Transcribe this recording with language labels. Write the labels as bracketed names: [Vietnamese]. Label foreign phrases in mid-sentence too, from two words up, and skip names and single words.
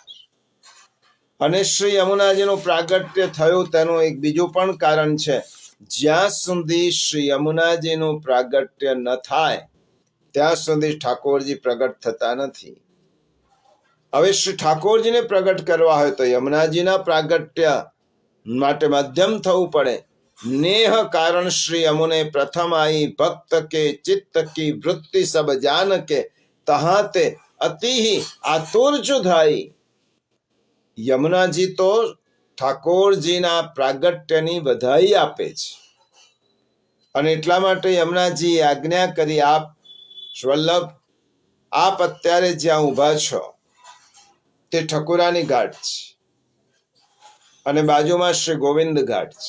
[Gujarati] અને શ્રી યમુનાજીનું પ્રાગટ્ય થયું તેનું એક બીજું પણ કારણ છે. જ્યાં સુધી શ્રી યમુનાજીનું પ્રાગટ્ય ન થાય ત્યાં સુધી ઠાકોરજી પ્રગટ થતા નથી. હવે શ્રી ઠાકોરજીને પ્રગટ કરવા હોય તો યમુનાજીના પ્રાગટ્ય માટે મધ્યમ થવું પડે. [Braj] नेह कारण श्री यमुने प्रथम आई भक्त के चित्त की वृत्ति सब जान के तहाते अति ही आतुर जुधाई. [Gujarati] યમુનાજી તો ઠાકોરજીના પ્રાગટ્યની વધાઈ આપે છે અને એટલા માટે યમુનાજીએ આજ્ઞા કરી, આપ વલ્લભ, આપ અત્યારે જ્યાં ઊભા છો તે ઠકુરાની ઘાટ છે અને બાજુમાં શ્રી ગોવિંદ ઘાટ છે.